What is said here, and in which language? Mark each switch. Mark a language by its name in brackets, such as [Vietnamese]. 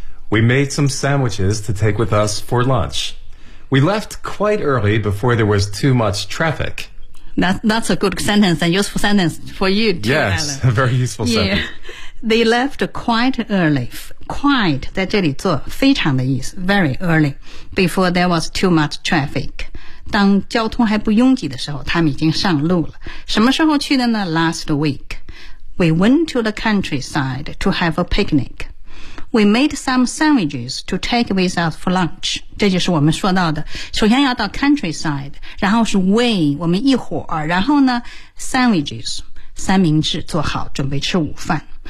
[English] We made some sandwiches to take with us for lunch. We left quite early before there was too much traffic. That's a good sentence, a useful sentence for you too, yes, Alan. Yes, a very useful sentence. Yeah. They left quite early. [Chinese] Quite 在这里做非常的意思， [English] very early, before there was too much traffic. [Chinese] 当交通还不拥挤的时候，他们已经上路了。什么时候去的呢？ [English] Last week. We went to the countryside to have a picnic. We made some sandwiches to take with us for lunch. [Chinese] 这就是我们说到的，首先要到 countryside, 然后是 we, 我们一伙儿，然后呢 sandwiches, 三明治做好准备吃午饭。